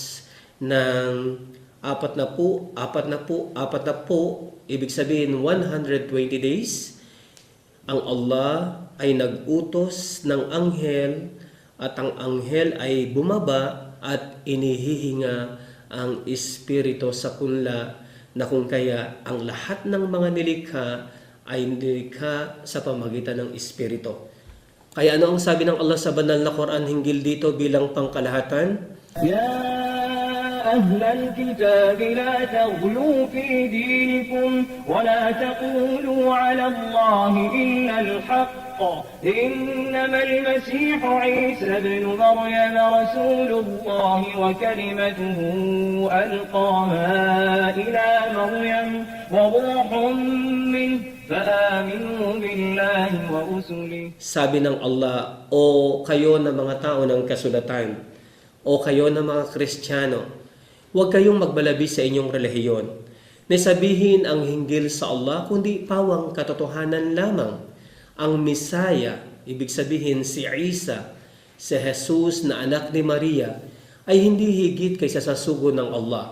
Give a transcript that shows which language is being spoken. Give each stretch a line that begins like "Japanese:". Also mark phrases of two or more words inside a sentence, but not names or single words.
Filipino: ng 40, ibig sabihin 120 days, ang Allah ay nag-utos ng anghel, at ang anghel ay bumaba at inihihinga ang espiritu sa kunla, na kung kaya ang lahat ng mga nilikha ay nilikha sa pamagitan ng espiritu. Kaya ano ang sabi ng Allah sa banal na Quran hinggil dito bilang pangkalahatan?
Arabic: يا أهل الكتاب لا تغلوا في دينكم ولا تقولوا على الله إلا الحق إنما المسيح عيسى ابن مريم رسول الله وكلمته ألقاها إلى مريم وروح منه فآمنوا بالله ورسله.
Filipino: Sabi ng Allah, o kayo na mga tao ng kasulatan, o kayo na mga Kristiyano, huwag kayong magbalabi sa inyong relihiyon, na sabihin ang hinggil sa Allah, kundi pawang katotohanan lamang. Ang Misaya, ibig sabihin si Isa, si Jesus na anak ni Maria, ay hindi higit kaysa sa sugo ng Allah.